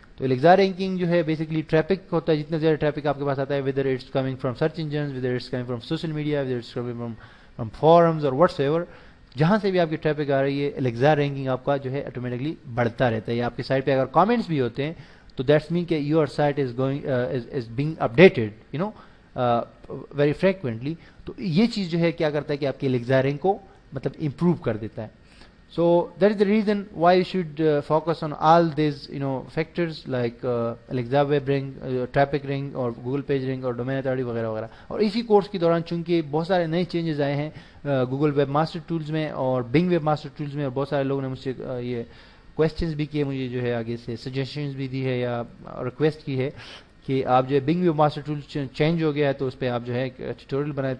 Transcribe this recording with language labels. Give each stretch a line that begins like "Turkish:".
Urdu: تو Alexa ranking جو ہے بیسکلی ٹریفک ہوتا ہے, جتنا زیادہ ٹریفک آپ کے پاس آتا ہے,
English: whether it's coming from search engines, whether it's coming from social media, whether it's coming from forums اور whatsoever,
Urdu: جہاں سے بھی آپ کی ٹریفک آ رہی ہے الیگزا رینکنگ آپ کا جو ہے آٹومیٹکلی بڑھتا رہتا ہے. یا آپ کی سائٹ پہ اگر کامنٹس بھی ہوتے ہیں تو
English: That's mean کہ your site is going is being updated you know very frequently.
Urdu: تو یہ چیز جو ہے کیا کرتا ہے کہ آپ کی الیگزا رینک کو مطلب امپروو کر دیتا ہے.
English: So that is the reason why you should focus on all these factors like Alexa web rank, traffic rank اور Google page rank اور domain authority وغیرہ وغیرہ.
Urdu: اور اسی کورس کے دوران چونکہ بہت سارے نئے چینجز آئے ہیں Google ویب ماسٹر ٹولز میں اور Bing ویب ماسٹر ٹولز میں, اور بہت سارے لوگوں نے مجھ سے یہ کویسچنز بھی کیے, مجھے جو ہے آگے سے سجیشنز بھی دی ہے یا ریکویسٹ کی ہے کہ آپ جو ہے Bing web master tool change ہو گیا ہے تو اس پہ آپ جو ہے ٹیوٹوریل بنائیں.